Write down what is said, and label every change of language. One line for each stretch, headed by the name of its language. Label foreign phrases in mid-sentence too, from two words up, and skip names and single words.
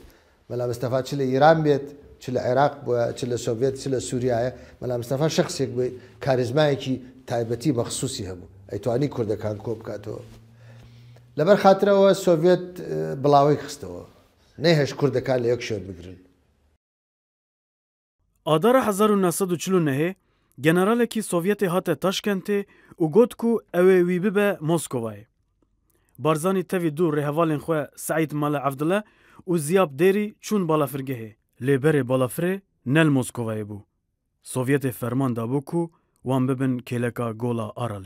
Central Kurdish: مەلا مستەفا چ لە ئیران بێت چ لە عێراق بووە چ لە سۆڤێت چ لە سووریایە مەلا مستەفا شخصێک بێت کاریزمایەکی تایبەتی مەخسوسی هەبوو ئەیتوانی کوردەکان کۆ بکاتەوە. لەبەر خاترەوە سۆڤێت بڵاوی خستەوە نەیهێش کوردەکان لە یەک شوێن بگرن.
Kurdish: Adara 1949 generalekî Sovyetê hate Taşkentê û got ku ew ê wî bibe Moskovayê. Barzanî tevî du rêhevalên xwe Seîd Mala Evdile û Ziyab Dêrî çûn balafirgehê. Lêberê balafirê nel Moskovayê bû. Sovyetê ferman dabû ku wan bibin kêleka Gola Aralê.